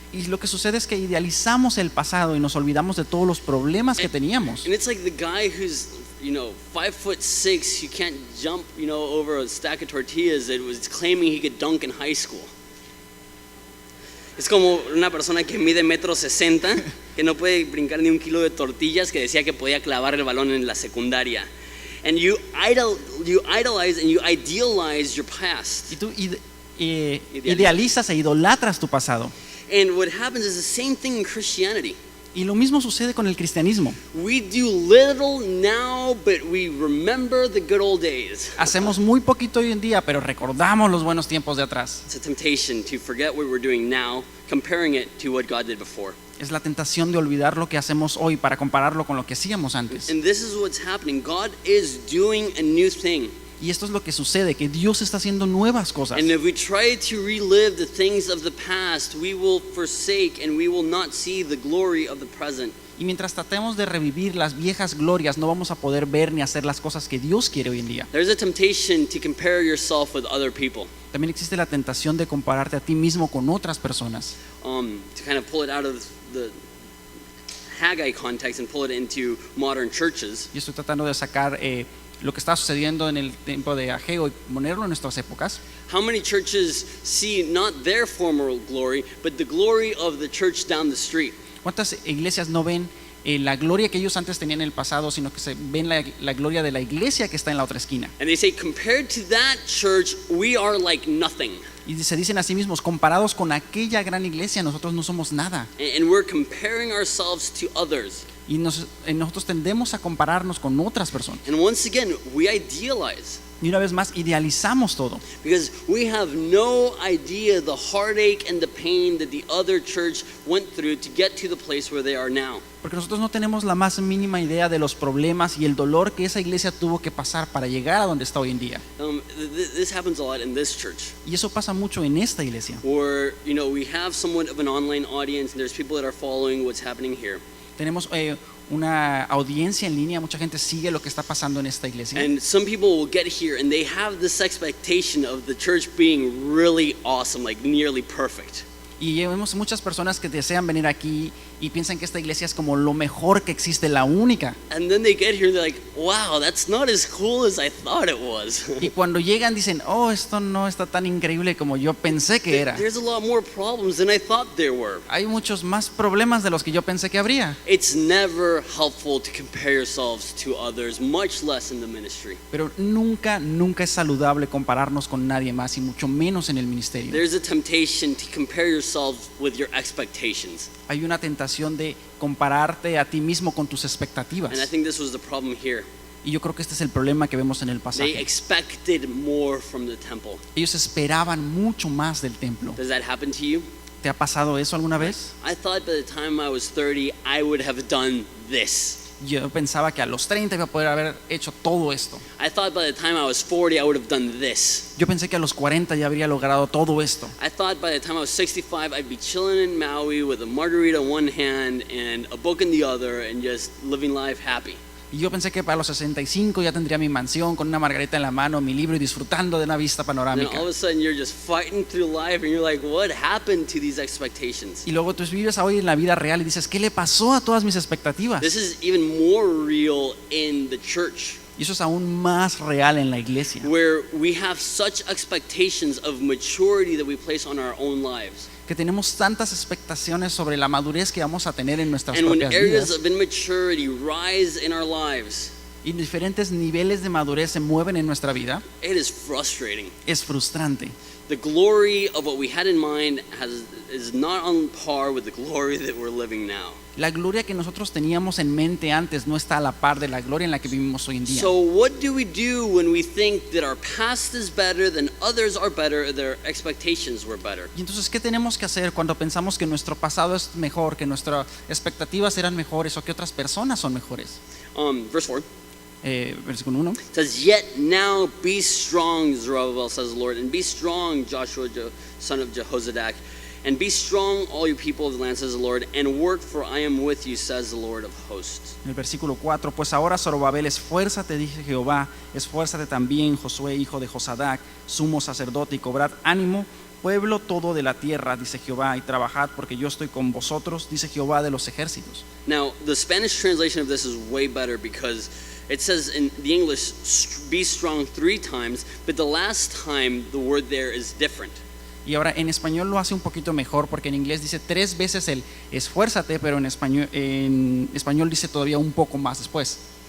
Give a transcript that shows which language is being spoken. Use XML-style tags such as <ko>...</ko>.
<es>Y lo que sucede es que idealizamos el pasado y nos olvidamos de todos los problemas que teníamos.</es> <en>And it's like the guy who's 5'6", you can't jump, over a stack of tortillas that was claiming he could dunk in high school.</en> <es>Es como una persona que mide 1.60 m, que no puede brincar ni un kilo de tortillas, que decía que podía clavar el balón en la secundaria.</es> <en>And you idolize and you idealize your past.</en> <es>Y tú idealizas e idolatras tu pasado.</es> <en>And what happens is the same thing in Christianity.</en> <es>Y lo mismo sucede con el cristianismo.</es> <en>We do little now, but we remember the good old days.</en> <es>Hacemos muy poquito hoy en día, pero recordamos los buenos tiempos de atrás.</es> <en>It's a temptation to forget what we're doing now, comparing it to what God did before.</en> <es>Es la tentación de olvidar lo que hacemos hoy para compararlo con lo que hacíamos antes.</es> <en>And this is what's happening. God is doing a new thing.</en> <es>Y esto es lo que sucede, que Dios está haciendo nuevas cosas.</es> <en>And if we try to relive the things of the past, we will forsake and we will not see the glory of the present.</en> <es>Y mientras tratemos de revivir las viejas glorias, no vamos a poder ver ni hacer las cosas que Dios quiere hoy en día.</es> <en>There's a temptation to compare yourself with other people.</en> <es>También existe la tentación de compararte a ti mismo con otras personas.</es> <en>To kind of pull it out of the Haggai context and pull it into modern churches.</en> <es>Y estoy tratando de sacar lo que está sucediendo en el tiempo de Ageo y ponerlo en nuestras épocas.</es> <en>How many churches see not their former glory, but the glory of the church down the street?</en> <es>¿Cuántas iglesias no ven la gloria que ellos antes tenían en el pasado, sino que se ven la gloria de la iglesia que está en la otra esquina?</es> <en>And they say, compared to that church, we are like nothing.</en> <es>Y se dicen a sí mismos, comparados con aquella gran iglesia, nosotros no somos nada.</es> <en>And we're comparing ourselves to others.</en> <es>Y nosotros tendemos a compararnos con otras personas.</es> <en>And once again, we idealize.</en> <es>Y una vez más, idealizamos todo.</es> <en>Because we have no idea the heartache and the pain that the other church went through to get to the place where they are now.</en> <es>Porque nosotros no tenemos la más mínima idea de los problemas y el dolor que esa iglesia tuvo que pasar para llegar a donde está hoy en día.</es> <en>This happens a lot in this church.</en> <es>Y eso pasa mucho en esta iglesia.</es> <en>Where, we have somewhat of an online audience and there's people that are following what's happening here.</en> <es>Tenemos una audiencia en línea, mucha gente sigue lo que está pasando en esta iglesia.</es> <en>And some people will get here and they have this expectation of the church being really awesome, like nearly perfect.</en> <es>Y vemos muchas personas que desean venir aquí y piensan que esta iglesia es como lo mejor que existe, la única.</es> <en>And then they get here and they're like, wow, that's not as cool as I thought it was.</en> <es>Y cuando llegan dicen, oh, esto no está tan increíble como yo pensé que era.</es> <en>There's a lot more problems than I thought there were.</en> <es>Hay muchos más problemas de los que yo pensé que habría.</es> <en>It's never helpful to compare yourselves to others, much less in the ministry.</en> <es>Pero nunca es saludable compararnos con nadie más y mucho menos en el ministerio.</es> <en>There's a temptation to compare yourselves with your expectations.</en> <es>Hay una tentación de compararte a ti mismo con tus expectativas.</es> <en>And I think this was the problem here.</en> <es>Y yo creo que este es el problema que vemos en el</es> <en>They</en> <es>pasaje.</es> <en>expected more from the temple.</en> <es>Ellos esperaban mucho más del templo.</es> <en>Does that happen to you?</en> <es>¿Te ha pasado eso alguna vez?</es> <en>I thought by the time I was 30, I would have done this.</en> <es>Yo pensaba que a los 30 iba a poder haber hecho todo esto.</es> <en>I thought by the time I was 40, I would have done this.</en> <es>Yo pensé que a los 40 ya habría logrado todo esto.</es> <en>I thought by the time I was 65, I'd be chilling in Maui with a margarita in one hand and a book in the other and just living life happy.</en> <es>Y yo pensé que para los 65 ya tendría mi mansión con una margarita en la mano, mi libro y disfrutando de una vista</es> <en>And then</en> <es>panorámica.</es> <en>all of a sudden, you're just fighting through life and you're like, what happened to these expectations?</en> <es>Y luego tú vives hoy en la vida real y dices, ¿qué le pasó a todas mis expectativas?</es> <en>This is even more real in the church,</en> <es>Y eso es aún más real en la iglesia,</es> <en>where we have such expectations of maturity that we place on our own lives.</en> <es>que tenemos tantas expectaciones sobre la madurez que vamos a tener en nuestras</es> <en>And when</en> <es>propias</es> <en>areas</en> <es>vidas.</es> <en>of immaturity rise in our lives,</en> <es>Y diferentes niveles de madurez se mueven en nuestra vida,</es> <en>it is frustrating.</en> <es>es frustrante.</es> <en>The glory of what we had in mind is not on par with the glory that we're living now.</en> <es>La gloria que nosotros teníamos en mente antes no está a la par de la gloria en la que vivimos hoy en día.</es> <en>So what do we do when we think that our past is better than others are better, their expectations were better?</en> <es>Y entonces, ¿qué tenemos que hacer cuando pensamos que nuestro pasado es mejor, que nuestras expectativas eran mejores o que otras personas son mejores?</es> <en>Verse 4</en> <es>Versículo 1.</es> <en>says, "Yet now be strong, Zerubbabel, says the Lord, and be strong, Joshua, son of Jehozadak, and be strong, all you people of the land, says the Lord, and work, for I am with you, says the Lord of hosts."</en> <es>En el versículo 4, pues ahora Zorobabel, esfuérzate, dice Jehová, esfuérzate también, Josué, hijo de Josadac, sumo sacerdote, y cobrad ánimo, pueblo todo de la tierra, dice Jehová, y trabajad, porque yo estoy con vosotros, dice Jehová de los ejércitos.</es> <en>Now, the Spanish translation of this is way better because it says in the English, be strong 3 times, but the last time the word there is different.</en> <es>Y ahora en español lo hace un poquito mejor, porque en inglés dice 3 veces el esfuérzate, pero en español dice todavía un poco más después.</es>